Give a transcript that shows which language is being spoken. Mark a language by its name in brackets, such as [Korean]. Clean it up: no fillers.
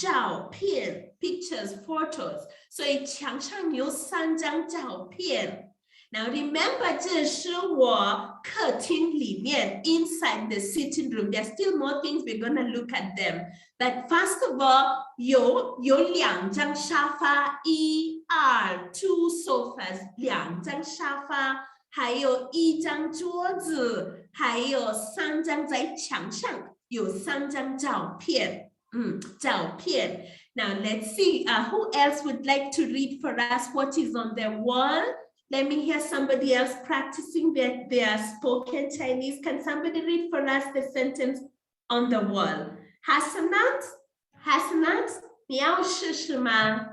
[Chinese] 照片 pictures, photos. 所以墙上有3张照片。 [English] Now remember, [Chinese] 这是我客厅里面 [English] inside the sitting room. There's still more things we're going to look at them. But first of all, [Chinese] 有2张沙发，1、2 [English] two sofas, [Chinese] 2张沙发，还有1张桌子，还有3张在墙上，有3张照片。照片。 [English] Now let's see, who else would like to read for us what is on the wall? Let me hear somebody else practicing their spoken Chinese. Can somebody read for us the sentence on the wall? [Chinese] Hasanat, 你要试试吗?